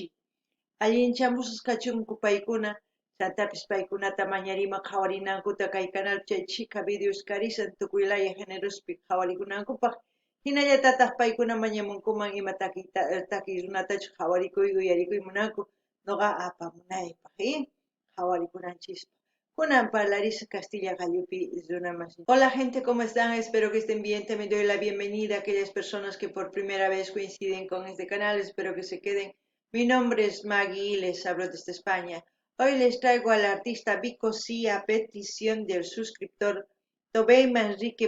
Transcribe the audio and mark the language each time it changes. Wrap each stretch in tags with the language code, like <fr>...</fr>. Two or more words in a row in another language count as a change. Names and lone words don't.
<qu>Allinchamusqas kachunku paykuna chantapis paykunata mañarima qhawarinankuta kay canal chay chika videos karisan tukuylaya generospi qhawarikunankupaq hinallatataq paykuna mañamunkuman ima takiy runatachu qhawarikuy uyarikuy munanku noqa apamunaypaq qhawarikunanchis. Kunan parlaris Castilla Gallupi runamasin.</qu> <es>Hola gente, ¿cómo están? Espero que estén bien. También doy la bienvenida a aquellas personas que por primera vez coinciden con este canal. Espero que se queden. Mi nombre es Maggie y les hablo desde España. Hoy les traigo al artista Vico C a petición del suscriptor Tobey Manrique.</es>